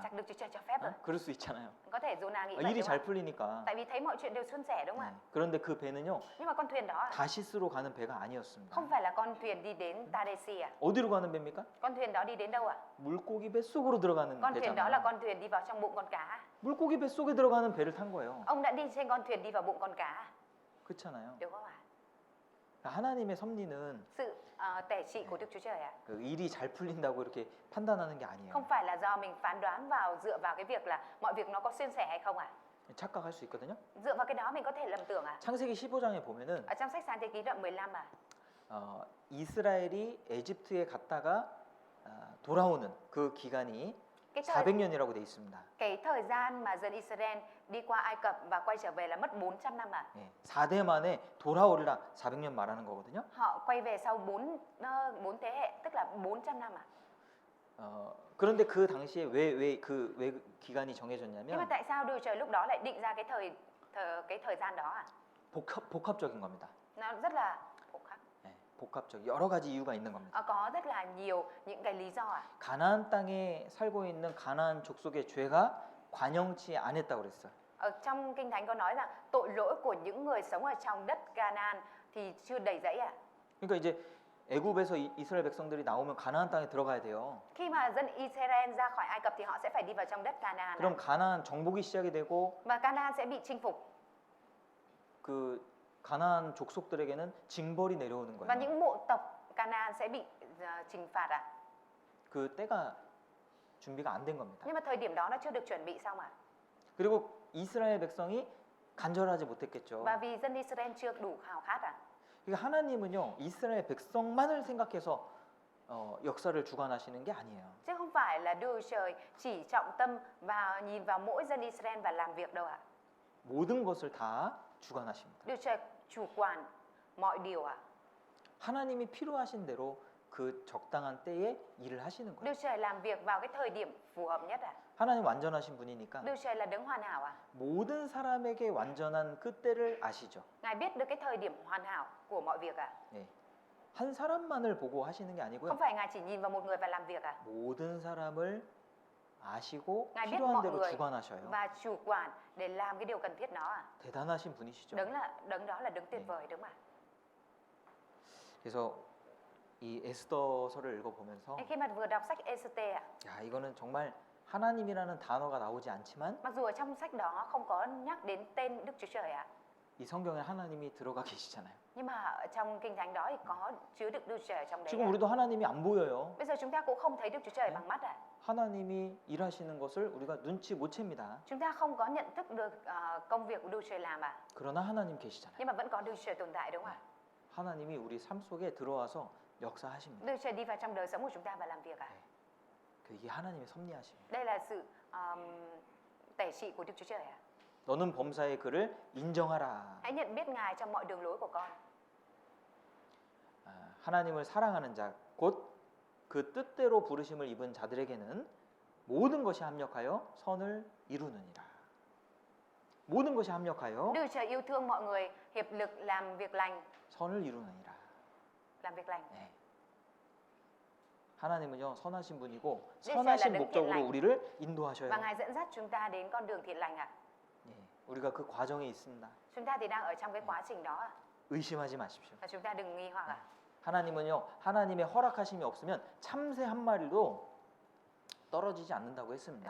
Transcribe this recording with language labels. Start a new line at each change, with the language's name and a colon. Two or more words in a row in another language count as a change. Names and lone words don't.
Vietnamese: Chắc Đức Chúa Trời cho phép rồi.
Korean: 어? 그럴 수 있잖아요.
Vietnamese: Có thể Jonah nghĩ vậy
Korean: 일이
Vietnamese: đúng
Korean: 잘
Vietnamese: không?
Korean: 풀리니까.
Vietnamese: Tại vì thấy mọi chuyện đều suôn sẻ đúng không
Korean: 네.
Vietnamese: ạ?
Korean: 그런데 그 배는요
Vietnamese: Nhưng mà con thuyền đó
Korean: 다시스로 가는 배가 아니었습니다.
Vietnamese: không phải là con thuyền đi đến Taresi à?
Korean: 어디로 가는 배입니까?
Vietnamese: Con thuyền đó đi đến đâu ạ?
Korean: 물고기 배 속으로 들어가는
Vietnamese: Con thuyền đó là
Korean: 배잖아요.
Vietnamese: con thuyền đi vào trong bụng con cá.
Korean: 물고기 배 속에 들어가는 배를 탄 거예요.
Vietnamese: Ông đã đi trên con thuyền đi vào bụng con cá,
Korean: 그렇잖아요.
Vietnamese: đúng không ạ?
Korean: 하나님의 섭리는
Vietnamese: Sự tể trị của Đức Chúa Trời ạ.
Korean: 그 일이 잘 풀린다고 이렇게 판단하는 게 아니에요.
Vietnamese: Không phải là do mình phán đoán dựa vào cái việc là mọi việc nó có suôn sẻ hay không ạ?
Korean: 착각할 수 있거든요.
Vietnamese: Dựa vào cái đó mình có thể lầm tưởng ạ.
Korean: 창세기 15장에 보면은
Vietnamese: Ở trong sách Sáng Thế Ký đoạn 15 ạ.
Korean: 이스라엘이 에집트에 갔다가 돌아오는 그 기간이
Vietnamese: Cái thời
Korean: 400년이라고 돼 있습니다.
Vietnamese: cái thời gian mà dân Israel đi qua Ai Cập và quay trở về là mất 400 năm ạ.
Korean: 예, 4대 만에 돌아오리라 400년 말하는 거거든요.
Vietnamese: Họ quay về sau 4 thế hệ, tức là 400 năm ạ.
Korean: 그런데 그 당시에 왜 기간이
Vietnamese: Nhưng mà
Korean: 정해졌냐면
Vietnamese: tại sao Đức Chúa Trời lúc đó lại định ra cái thời gian đó ạ?
Korean: 복합적인 겁니다.
Vietnamese: Nó rất là phổ khắc.
Korean: 예, 복합적 여러 가지 이유가 있는 겁니다.
Vietnamese: Có rất là nhiều những cái lý do ạ.
Korean: 가나안 땅에 살고 있는 가나안 족속의 죄가 관영치 않았다고 그랬어요.
Vietnamese: Ở trong Kinh Thánh có nói rằng tội lỗi của những người sống ở trong đất Canaan thì chưa đầy dẫy ạ.
Korean: 그러니까 이제 애굽에서 이스라엘 백성들이 나오면 가나안 땅에 들어가야 돼요.
Vietnamese: Khi mà dân Israel ra khỏi Ai Cập thì họ sẽ phải đi vào trong đất Canaan.
Korean: 그럼 가나안 정복이 시작이 되고
Vietnamese: Và Canaan sẽ bị chinh phục.
Korean: 그 가나안 족속들에게는 징벌이 내려오는
Vietnamese: Và
Korean: 거예요.
Vietnamese: những bộ tộc Canaan sẽ bị trừng phạt ạ.
Korean: 그 때가 준비가 안 된 겁니다.
Vietnamese: Nhưng mà thời điểm đó nó chưa được chuẩn bị xong ạ.
Korean: 그리고 이스라엘 백성이 간절하지 못했겠죠.
Vietnamese: Và vì dân Israel chưa đủ khao khát ạ.
Korean: 그러니까 하나님은요 이스라엘 백성만을 생각해서 역사를 주관하시는 게 아니에요.
Vietnamese: Chứ không phải là Đức Chúa Trời chỉ trọng tâm và nhìn vào mỗi dân Israel và làm việc đâu ạ.
Korean: 모든 것을 다 주관하십니다.
Vietnamese: Đức Chúa Trời chủ quản mọi điều ạ.
Korean: 하나님이 필요하신 대로 그 적당한 때에 일을 하시는
Vietnamese: Đức
Korean: 거예요.
Vietnamese: Chúa Trời làm việc vào cái thời điểm phù hợp nhất ạ.
Korean: 하나님 완전하신 분이니까
Vietnamese: Đức Chúa Trời là đấng hoàn hảo ạ.
Korean: 모든 사람에게 완전한 그 때를 아시죠.
Vietnamese: Ngài biết được cái thời điểm hoàn hảo của mọi việc ạ.
Korean: 네. 한 사람만을 보고 하시는 게 아니고요.
Vietnamese: Không phải Ngài chỉ nhìn vào một người và làm việc ạ.
Korean: 모든 사람을 아시고
Vietnamese: Ngài biết
Korean: 필요한
Vietnamese: mọi
Korean: 대로
Vietnamese: người
Korean: 주관하셔요.
Vietnamese: và chủ quản để làm cái điều cần thiết đó ạ.
Korean: 대단하신 분이시죠.
Vietnamese: Đấng đó là đấng tuyệt vời đúng không ạ?
Korean: 그래서 이 에스더서를 읽어보면서
Vietnamese: Khi mà vừa đọc sách Ê-sê-tê ạ,
Korean: 야 이거는 정말 하나님이라는 단어가 나오지 않지만
Vietnamese: mặc dù ở trong sách đó không có nhắc đến tên Đức Chúa Trời ạ,
Korean: 이 성경에 하나님이 들어가 계시잖아요.
Vietnamese: nhưng mà ở trong kinh thánh đó thì có chứa được Đức Chúa Trời ở trong đấy
Korean: 지금
Vietnamese: ạ.
Korean: 우리도 하나님이 안 보여요.
Vietnamese: Bây giờ chúng ta cũng không thấy Đức Chúa Trời bằng mắt ạ.
Korean: 하나님이 일하시는 것을 우리가 눈치 못 챕니다.
Vietnamese: Chúng ta không có nhận thức được công việc của Đức Chúa Trời làm ạ.
Korean: 그러나 하나님 계시잖아요.
Vietnamese: Nhưng mà vẫn có Đức Chúa Trời tồn tại đúng không ạ?
Korean: 하나님이 우리 삶 속에 들어와서 역사하십니다.
Vietnamese: Đức Chúa Trời đi vào trong đời sống của chúng ta và làm việc ạ.
Korean: 이게 하나님의 섭리하십니다.
Vietnamese: Đây là sự tể trị của Đức Chúa Trời ạ.
Korean: 너는 범사의 그를 인정하라.
Vietnamese: Hãy nhận biết Ngài trong mọi đường lối của con.
Korean: 하나님을 사랑하는 자, 곧 그 뜻대로 부르심을 입은 자들에게는 모든 것이 합력하여 선을 이루느니라. 모든 것이 합력하여
Vietnamese: Đức Chúa Trời yêu thương mọi người, hiệp lực làm việc lành.
Korean: 선을 이루느니라.
Vietnamese: làm việc lành.
Korean: 네. 하나님은요 선하신 분이고
Vietnamese: Đức
Korean: 선하신
Vietnamese: Giêsu là
Korean: 목적으로
Vietnamese: đấng
Korean: 우리를 인도하셔요.
Vietnamese: Và Ngài dẫn dắt chúng ta đến con đường thiện lành ạ.
Korean: 예, 우리가 그 과정에 있습니다.
Vietnamese: Chúng ta thì đang ở trong cái quá trình đó ạ.
Korean: 의심하지 마십시오.
Vietnamese: Và chúng ta đừng nghi hoặc ạ.
Korean: 하나님은요 하나님의 허락하심이 없으면 참새 한 마리도 떨어지지 않는다고 했습니다.